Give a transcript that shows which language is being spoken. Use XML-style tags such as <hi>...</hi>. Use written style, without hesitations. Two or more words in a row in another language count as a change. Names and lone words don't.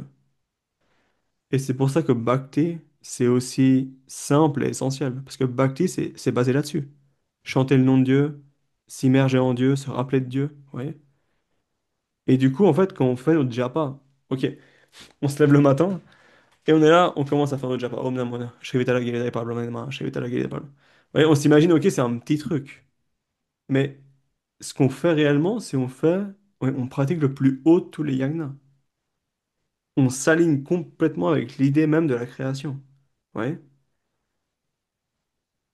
<fr>Et c'est pour ça que Bhakti, c'est aussi simple et essentiel. Parce que Bhakti, c'est basé là-dessus. Chanter le nom de Dieu, s'immerger en Dieu, se rappeler de Dieu. Ouais. Et du coup, en fait, quand on fait notre japa, ok, on se lève le matin et on est là, on commence à faire notre japa.</fr> <sa>Om Namo Buddhaya, Shrivitala Girindaya Parabhrahma Namah, Shrivitala Girindaya Parabhrahma.</sa> <fr>Ouais, on s'imagine, ok, c'est un petit truc. Mais ce qu'on fait réellement, c'est ouais, on pratique le plus haut de tous les yagnas. On s'aligne complètement avec l'idée même de la création.</fr>